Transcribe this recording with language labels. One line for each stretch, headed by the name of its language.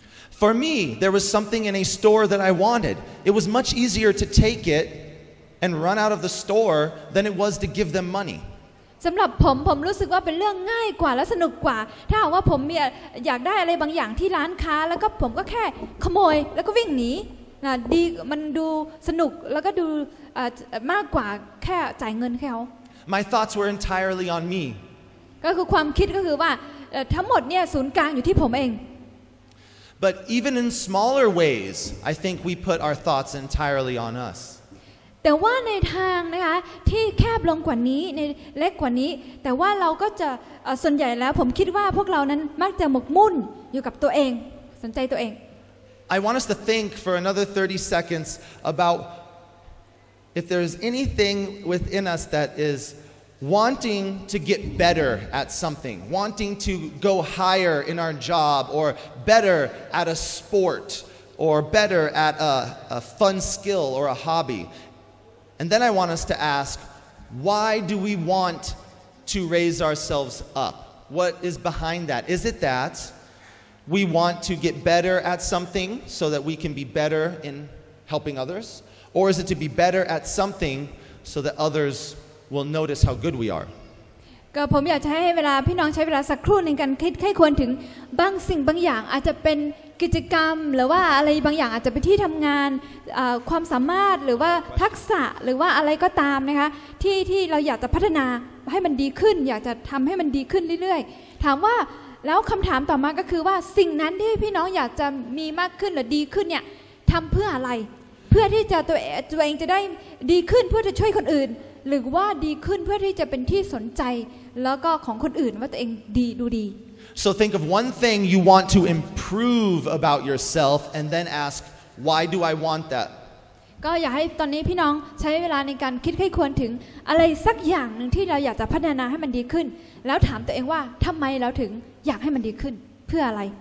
English: For me, there was something in a store that I wanted. It was much easier to take it and run out of the store than it was to give them money.
Thai: สำหรับผมรู้สึกว่าเป็นเรื่องง่ายกว่าและสนุกกว่าถ้าหากว่าผมอยากได้อะไรบางอย่างที่ร้านค้าแล้วก็ผมก็แค่ขโมยแล้วก็วิ่งหนีดีมันดูสนุกแล้วก็ดูมากกว่าแค่จ่ายเงินแค่เขา
English: My thoughts were entirely on me.
Thai: ก็คือความคิดก็คือว่าทั้งหมดเนี่ยศูนย์กลางอยู่ที่ผมเอง
English: But even in smaller ways, I think we put our thoughts entirely on us.
Thai: แต่ว่าในทางนะคะที่แคบลงกว่านี้ในเล็กกว่านี้แต่ว่าเราก็จะส่วนใหญ่แล้วผมคิดว่าพวกเรานั้นมักจะหมกมุ่นอยู่กับตัวเองสนใจตัวเอง
English: I want us to think for another 30 seconds about if there's anything within us that is wanting to get better at something, wanting to go higher in our job or better at a sport or better at a fun skill or a hobby. And then I want us to ask, why do we want to raise ourselves up? What is behind that? Is it that we want to get better at something so that we can be better in helping others? Or is it to be better at something so that others will notice how good we are?
Thai: ก็ผมอยากจะให้เวลาพี่น้องใช้เวลาสักครู่ในการคิดให้ควรถึงบางสิ่งบางอย่างอาจจะเป็นกิจกรรมหรือว่าอะไรบางอย่างอาจจะเป็นที่ทำงาน ความสามารถหรือว่าทักษะหรือว่าอะไรก็ตามนะคะที่เราอยากจะพัฒนาให้มันดีขึ้นอยากจะทำให้มันดีขึ้นเรื่อยๆถามว่าแล้วคำถามต่อมาก็คือว่าสิ่งนั้นที่พี่น้องอยากจะมีมากขึ้นหรือดีขึ้นเนี่ยทำเพื่ออะไรเพื่อที่จะตัวเองจะได้ดีขึ้นเพื่อจะช่วยคนอื่นหรือว่าดีขึ้นเพื่อที่จะเป็นที่สนใจแล้วก็ของคนอื่นว่าตัวเองดูดี
English: So think of one thing you want to improve about yourself and then ask, why do I want that?
Thai: ก็อยากให้ตอนนี้พี่น้องใช้เวลาในการคิดให้ควรถึงอะไรสักอย่างหนึ่งที่เราอยากจะพัฒนาให้มันดีขึ้นแล้วถามตัวเองว่าทำไมเราถึงอยากให้มันดีขึ้นเพื่ออะไร